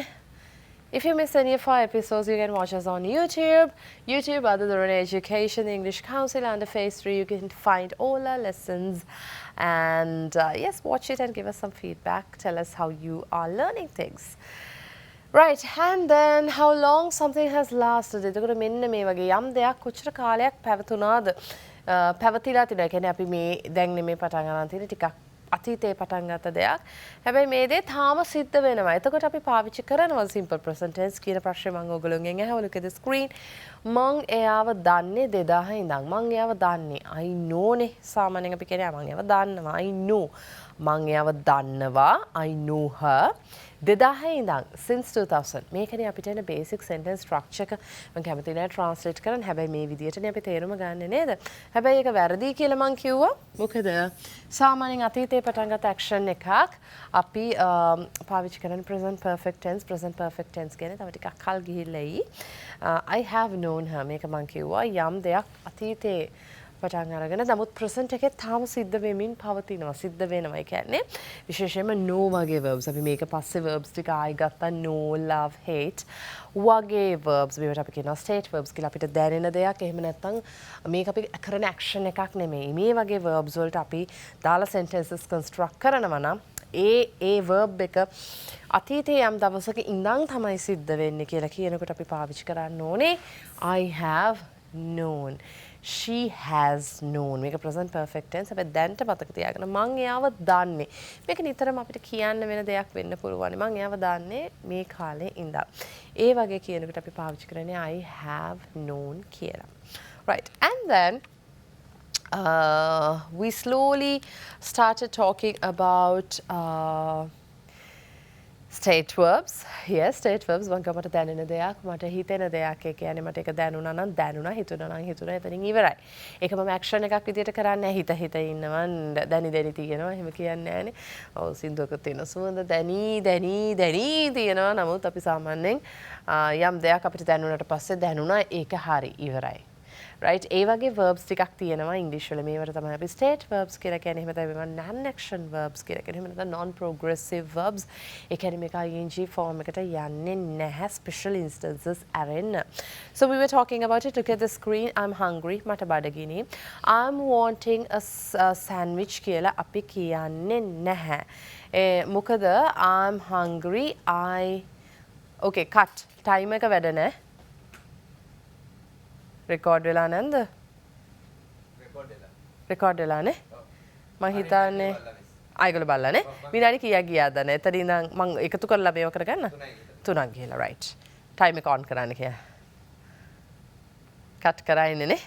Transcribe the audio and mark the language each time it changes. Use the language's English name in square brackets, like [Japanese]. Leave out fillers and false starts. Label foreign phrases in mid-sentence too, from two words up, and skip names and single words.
[English] If you miss any of our episodes, you can watch us on YouTube. YouTube, other Derana Education English Council, under phase 3, you can find all our lessons. And yes, watch it and give us some feedback. Tell us how you are learning things. Right, and then how long something has lasted. [Sinhala] එතකොට මෙන්න මේ වගේ යම් දෙයක් කොච්චර කාලයක් පැවතුනාද පැවතිලා තියනවා. ඒ කියන්නේ අපි මේ දැන් නෙමෙයි පටන් ගන්න තියෙන්නේ ටිකක් අතීතයේ පටන් ගත්ත දෙයක්. හැබැයි මේ දේ තාම සිද්ධ වෙනවා. එතකොට අපි පාවිච්චි කරනවා [English] simple present tense [Sinhala] කියන ප්‍රශ්නේ මම ඔයගොල්ලෝගෙන් ඇහුවා. [English] Look at the screen. [Sinhala] මං එයාව දන්නේ 2000 ඉඳන්. මං එයාව දන්නේ. [English] I know නේ. [Sinhala] සාමාන්‍යයෙන් අපි කියන්නේ මං එයාව දන්නවා. [English] I know. [Sinhala] මං එයාව දන්නවා. [English] I know her. [Sinhala] 2000 ඉඳන් [English] since 2000 [Sinhala] මේකනේ අපිට එන [English] basic sentence structure [Sinhala] එක මම කැමති නෑ translate කරන්න. හැබැයි මේ විදියටනේ අපි තේරුම ගන්න නේද? හැබැයි ඒක වැරදි කියලා මං කිව්වා. මොකද සාමාන්‍යයෙන් අතීතේ පටන් ගත්ත action එකක් අපි පාවිච්චි කරන [English] present perfect tense [Sinhala] කියන්නේ තව ටිකක් කල් ගිහිල්ලා [English] I have known her [Sinhala] මේක මං කිව්වා යම් දෙයක් අතීතේ පටන් අරගෙන නමුත් present එකේ තාම සිද්ධ වෙමින් පවතිනවා සිද්ධ වෙනවා. ඒ කියන්නේ විශේෂයෙන්ම no වගේ verbs අපි මේක පස්සේ verbs ටික ආයි ගත්තා [English] no love hate [Sinhala] වගේ verbs මේවට අපි කියනවා [English] state verbs [Sinhala] කියලා. අපිට දැනෙන දෙයක් එහෙම නැත්නම් මේක අපි කරන action එකක් නෙමෙයි. මේ වගේ verbs වලට අපි දාලා sentences construct කරනවා නම් ඒ verb එක අතීතයේ යම් දවසක ඉඳන් තමයි සිද්ධ වෙන්නේ කියලා කියනකොට අපි පාවිච්චි කරන්න ඕනේ [English] I have known. She has known. [Sinhala] මේක present perfect tense. හැබැයි දැන්ට මතක තියාගන්න මං එයාව දන්නේ. මේක නිතරම අපිට කියන්න වෙන දෙයක් වෙන්න පුළුවන්. මං එයාව දන්නේ මේ කාලේ ඉඳන්. ඒ වගේ කියනකොට අපි පාවිච්චි කරන්නේ [English] I have known [Sinhala] කියලා. Right. [English] And then we slowly started talking about State verbs. Yes, state verbs. [Sinhala] මං මට දැනෙන දෙයක්, මට හිතෙන දෙයක්. ඒ කියන්නේ මට ඒක දැනුණා නම් දැනුණා, හිතුණා නම් හිතුණා. එතනින් ඉවරයි. ඒක මම ඇක්ෂන් එකක් විදියට කරන්නේ හිත ඉන්නවා, දැනි තියෙනවා. එහෙම කියන්නේ නැහනේ. ඔව් සින්දුවක තියෙන සුවඳ දැනි තියෙනවා. නමුත් අපි සාමාන්‍යයෙන් යම් දෙයක් අපිට දැනුණාට පස්සේ දැනුණා ඒක හරි ඉවරයි. right ඒ වගේ verbs ටිකක් තියෙනවා ඉංග්‍රීසි වල මේවට තමයි අපි [English] state verbs [Sinhala] කියලා කියන්නේ. එහෙම තමයි මේවා [English] non action verbs [Sinhala] කියලා කියන්නේ. එහෙම නැත්නම් [English] non progressive verbs. [Sinhala] ඒ කියන්නේ මේක [English] ing form [Sinhala] එකට යන්නේ නැහැ [English] special instances [Sinhala] අරෙන්න. [English] So we were talking about it. Look at the screen. I'm hungry. [Sinhala] මට බඩගිනි. [English] I'm wanting a sandwich [Sinhala] කියලා අපි කියන්නේ නැහැ. [English] මොකද I'm hungry. Okay cut. [Sinhala] time එක වැඩ නැහැ. record වෙලා නැන්ද? record වෙලා නේ? මං හිතන්නේ ආයිගොල්ලෝ බලලානේ. විනාඩි කීයක් ගියාද දැන්? එතන ඉඳන් මං එකතු කරලා මේව කරගන්න. 3ක් ගිහලා right. time එක on කරන්න කියලා. cut කරා ඉන්නේ නේ?